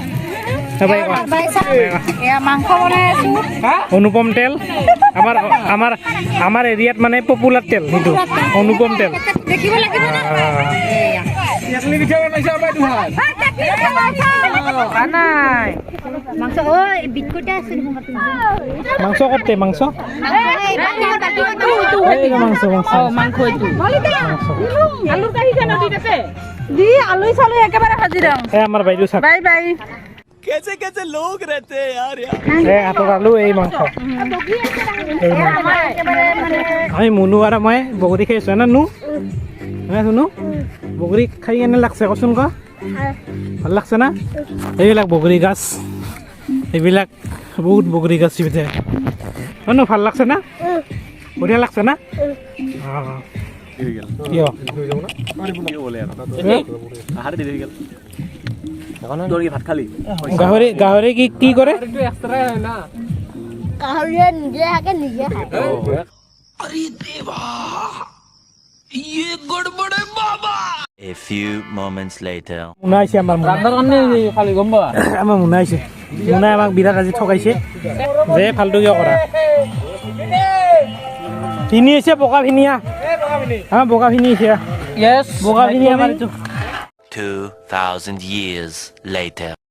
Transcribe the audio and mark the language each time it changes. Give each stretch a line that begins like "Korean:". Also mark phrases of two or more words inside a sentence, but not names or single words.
Assamese: অনুপম তেল আমাৰ আমাৰ আমাৰ এৰিয়াত মানে পপুলাৰ তেল সেইটো অনুপম তেল মাংস কতে মাংস আমাৰ বাইদেউ চাক
Hindi: कैसे कैसे लोग रहते हैं यार
Assamese: হাতত আলু এই মাংস আমি মুনু আৰু মই বগৰী খাই আছোঁ না নো শুনো বগৰী খাই কেনে লাগছে কচোন ক ভাল লাগছে না এইবিলাক বগৰী গাছ এইবিলাক বহুত বগৰী গাছ চিবিতে নো ভাল লাগছে না বঢ়িয়া লাগছে না কিয় ভাত খালি গাহৰি গাহৰি কি কৰে
English: A few moments later.
Assamese: মুনা আহিছে আমাৰ আমাৰ মুনা আহিছে মুনাই আমাক বিৰাট আজি ঠগাইছে যে ফাল্টু কিয় কৰা ভিনি আহিছে বগা ভিনিয়া আমাৰ বগা ভিনি আহিছে বগা ভিনি আমাৰ
English: 2,000 years later.